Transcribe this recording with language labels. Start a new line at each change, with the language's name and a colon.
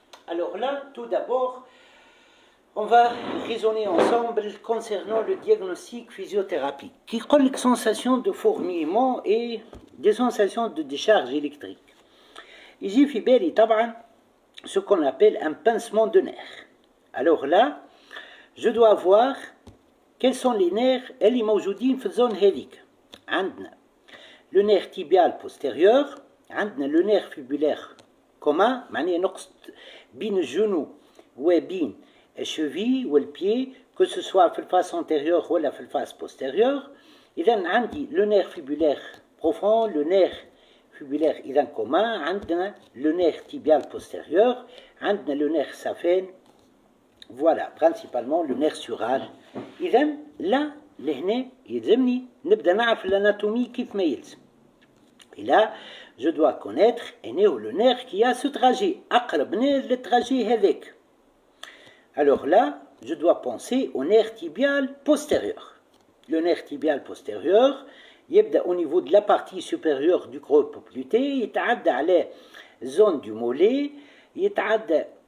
French: Alors là, tout d'abord, on va raisonner ensemble concernant le diagnostic physiothérapique qui colle les sensations de fourmillement et des sensations de décharge électrique. Ici,
Arabic: في بالي طبعا
French: ce qu'on appelle un pincement de nerfs. Alors là, je dois voir quels sont les nerfs
Arabic: اللي موجودين في الزون هذيك. عندنا le nerf tibial postérieur، عندنا le nerf fibulaire commun معناه نقص بين الجنو وبين الشوفي والبيي
French: que ce soit
Arabic: في الفاس antérieure ولا في الفاس postérieure.
French: إذا عندي le nerf fibulaire profond، le nerf fibulaire إذا commun، عندنا le nerf tibial postérieur، عندنا le nerf saphène، voilà principalement le nerf sural.
Arabic: إذا لا لهنا يلزمني نبدأ نعرف الاناتومي كيف ما يلزم.
French: Et là, je dois connaître le nerf qui a ce trajet أقرب nerf للtrajet هذاك. Alors là, je dois penser au nerf tibial postérieur. Le nerf tibial postérieur, يبدأ au niveau de la partie supérieure du creux poplité،
Arabic: يتعدى على
French: zone du mollet، يتعدى